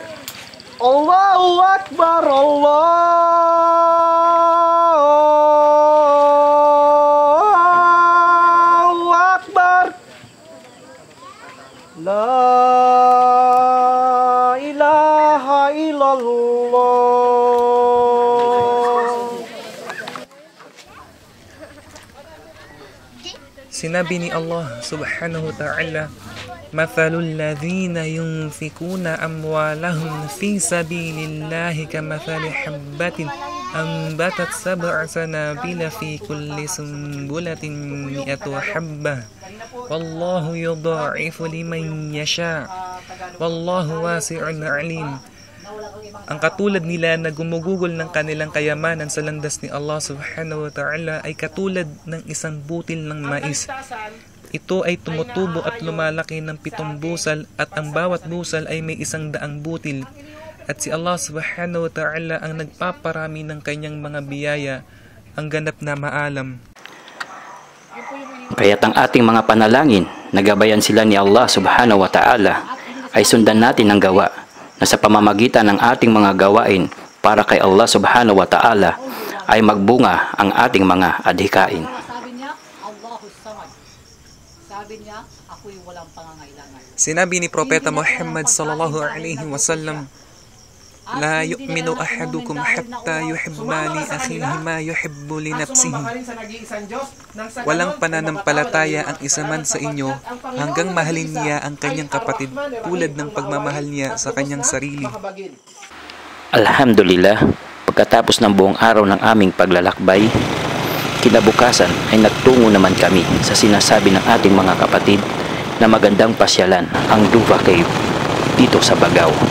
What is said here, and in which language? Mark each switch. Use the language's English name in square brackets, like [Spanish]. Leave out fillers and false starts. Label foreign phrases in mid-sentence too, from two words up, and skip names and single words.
[Arabic] الله أكبر، الله أكبر. لا إله إلا الله. [Filipino] Sinabi ni Allah [Arabic] سبحانه وتعالى, مثل الذين ينفقون أموالهم في سبيل الله كمثل حبة أنبتت سبع سنابل في كل سنبلة مائة حبة والله يضاعف لمن يشاء والله واسع عليم. [Filipino] Ang katulad nila na gumugugol ng kanilang kayamanan sa landas ni Allah [Arabic] سبحانه وتعالى [Filipino] ay katulad ng isang butil ng mais. Ito ay tumutubo at lumalaki ng 7 busal at ang bawat busal ay may 100 butil. At si Allah [Arabic] سبحانه وتعالى [Filipino] ang nagpaparami ng kanyang mga biyaya, ang ganap na maalam. Kaya't ang ating mga panalangin, nagabayan sila ni Allah [Arabic] سبحانه وتعالى, [Filipino] ay sundan natin ang gawa na sa pamamagitan ng ating mga gawain para kay Allah [Arabic] سبحانه وتعالى [Filipino] ay magbunga ang ating mga adhikain. Sabi niya, [Arabic] الله الصمد. [Filipino] Sabi niya, ako'y walang pangangailangan. Sinabi ni Propeta Muhammad [Arabic] صلى الله عليه وسلم, لا يؤمن أحدكم حتى يحب لأخيه ما يحب لنفسه. [Filipino] Walang pananampalataya ang isa man sa inyo hanggang mahalin niya ang kanyang kapatid tulad ng pagmamahal niya sa kanyang sarili. Alhamdulillah, pagkatapos ng buong araw ng aming paglalakbay, kinabukasan ay nagtungo naman kami sa sinasabi ng ating mga kapatid na magandang pasyalan ang Duva Cave dito sa Bagaw.